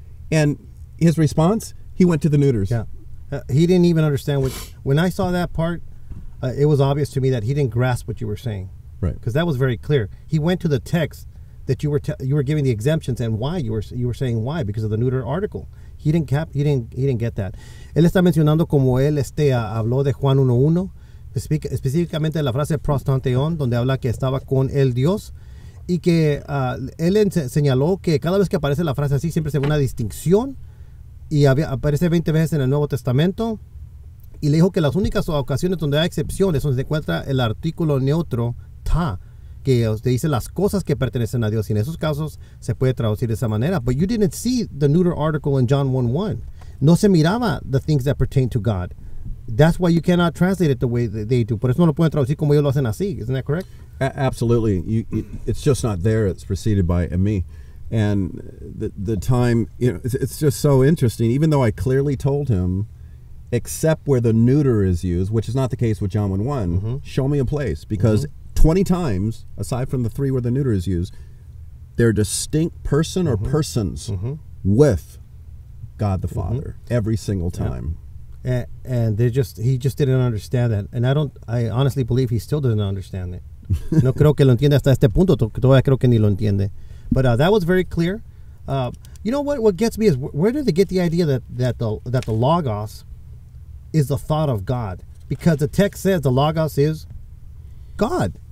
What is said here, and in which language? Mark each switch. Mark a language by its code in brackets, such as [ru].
[en] And his response, he went to the neuters. He didn't even understand when I saw that part, it was obvious to me that he didn't grasp what you were saying. Right. Because that was very clear. He went to the text that you were giving the exemptions and why you were saying why, because of the neuter article. He didn't get that. [es] Él está mencionando como él habló de Juan 1:1, específicamente de la frase prostantheon, donde habla que estaba con el Dios, y que él señaló que cada vez que aparece la frase así siempre se ve una distinción, y aparece 20 veces en el Nuevo Testamento, y le dijo que las únicas ocasiones donde hay excepciones, donde se encuentra el artículo neutro ta, que te dice las cosas que pertenecen a Dios, y en esos casos se puede traducir de esa manera. [en] But you didn't see the neuter article in John 1:1. [es] No se miraba [en] the things that pertain to God. That's why you cannot translate it the way they do. [es] Por eso no lo pueden traducir como ellos lo hacen así. [en] Isn't that correct? Absolutely. It's just not there. It's preceded by a me. And the time, it's just so interesting. Even though I clearly told him, except where the neuter is used, which is not the case with John 1:1, show me a place. Because 20 times, aside from the 3 where the neuter is used, they're a distinct person or persons with God the Father every single time. And he just didn't understand that. And I honestly believe he still doesn't understand it. [es] No creo que lo entienda hasta este punto. Todavía creo que ni lo entiende. [en] But that was very clear. You know what gets me is where did they get the idea that the Logos is the thought of God? Because the text says the Logos is God.